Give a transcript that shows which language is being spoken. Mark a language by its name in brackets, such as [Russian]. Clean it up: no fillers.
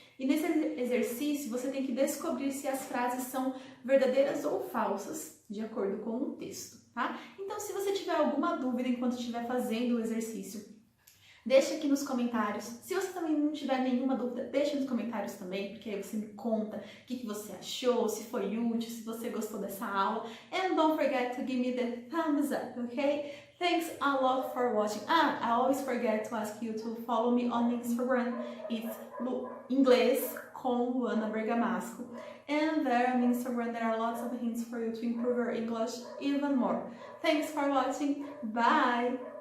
[Portuguese] E nesse exercício você tem que descobrir se as frases são verdadeiras ou falsas, de acordo com o texto, tá? Então, se você tiver alguma dúvida enquanto estiver fazendo o exercício, deixa aqui nos comentários. Se você também não tiver nenhuma dúvida, deixa nos comentários também, porque aí você me conta o que você achou, se foi útil, se você gostou dessa aula. [English] And don't forget to give me the thumbs up, okay? Thanks a lot for watching. I always forget to ask you to follow me on Instagram. It's Inglês com Luana Bergamasco. And there on Instagram there are lots of hints for you to improve your English even more. Thanks for watching. Bye!